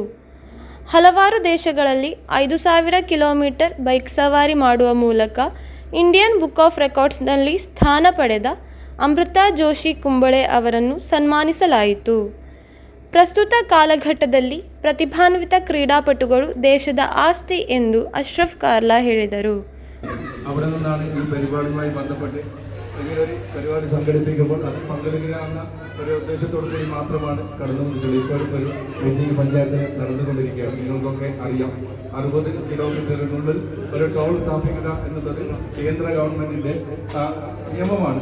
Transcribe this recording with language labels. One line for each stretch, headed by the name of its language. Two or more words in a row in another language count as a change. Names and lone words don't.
Kannada: ಹಲವಾರು ದೇಶಗಳಲ್ಲಿ 5000 ಕಿಲೋಮೀಟರ್ ಬೈಕ್ ಸವಾರಿ ಮಾಡುವ ಮೂಲಕ ಇಂಡಿಯನ್ ಬುಕ್ ಆಫ್ ರೆಕಾರ್ಡ್ಸ್ನಲ್ಲಿ ಸ್ಥಾನ ಪಡೆದ ಅಮೃತಾ ಜೋಶಿ ಕುಂಬಳೆ ಅವರನ್ನು ಸನ್ಮಾನಿಸಲಾಯಿತು. ಪ್ರಸ್ತುತ ಕಾಲಘಟ್ಟದಲ್ಲಿ ಪ್ರತಿಭಾನ್ವಿತ ಕ್ರೀಡಾಪಟುಗಳು ದೇಶದ ಆಸ್ತಿ ಎಂದು ಅಶ್ರಫ್ ಕಾರ್ಲಾ ಹೇಳಿದರು.
Malayalam: അവിടെ നിന്നാണ് ഈ പരിപാടിയുമായി ബന്ധപ്പെട്ട് ഇങ്ങനൊരു പരിപാടി സംഘടിപ്പിക്കുമ്പോൾ അത് പങ്കെടുക്കുക എന്ന ഒരു ഉദ്ദേശത്തോടു കൂടി മാത്രമാണ് കടന്നുകൊണ്ടിട്ടുള്ളത്. ഇപ്പോഴും ഒരു മീറ്റിംഗ് പഞ്ചായത്തിൽ നടന്നുകൊണ്ടിരിക്കുകയാണ്. നിങ്ങൾക്കൊക്കെ അറിയാം, 60 കിലോമീറ്ററിനുള്ളിൽ ഒരു ടോൾ സ്ഥാപിക്കുക എന്നുള്ളത് കേന്ദ്ര ഗവൺമെൻറ്റിൻ്റെ നിയമമാണ്.